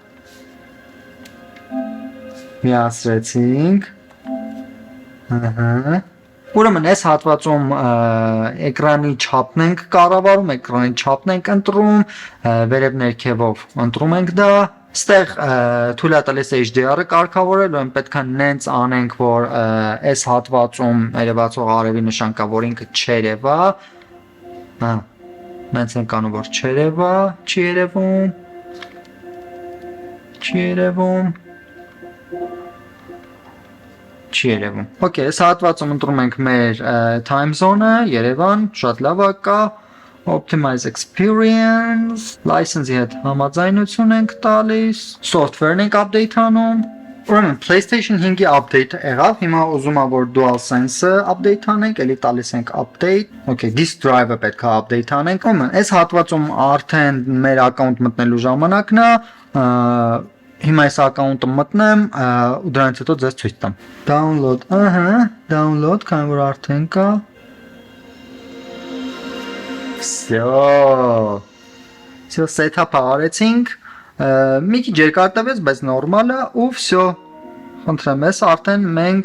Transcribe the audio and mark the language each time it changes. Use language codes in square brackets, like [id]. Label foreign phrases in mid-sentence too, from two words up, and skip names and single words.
[hy] միացրեցինք, ուրեմն այս հատվածում էկրանի չափն ենք կառավարում, էկրանի չափն ենք ընտրում, վերև ներքևով ընտրում ենք դա, Ստեղ թույլ է տալիս HDR-ը կարգավորել, ու պետք է նենց անենք, որ այս հատվածում երևացող արևի նշան կա, որ ինքը չերևա։ Հա, նենց ենք անում, որ չերևա, չի երևում։ Չի երևում։ Չի երևում։ Okay, այս հատվածում ընտրում ենք մեր [en] time zone- [hy] ը, Երևան, շատ լավ է կա։ [en] Optimize experience, [hy] license-ի հետ համաձայնություն ենք տալիս, software-ն ենք update անում։ Ուրեմն PlayStation 5-ի update եղավ, հիմա ուզում եմ որ DualSense-ը update անենք, էլի տալիս ենք update։ Okay, [en] disk drive- [hy] ը պետք է update անենք։ Ուրեմն այս հատվածում արդեն մեր account մտնելու ժամանակն է, հիմա այս account-ը մտնեմ ու դրանից հետո ձեզ ցույց տամ։ [en] Download, download, [hy] քանի որ արդեն կա։ Всё, setup-ը արեցինք, մի քիչ երկար տևեց, բայց նորմալ է ու всё։ Խնդրեմ ես, արդեն մենք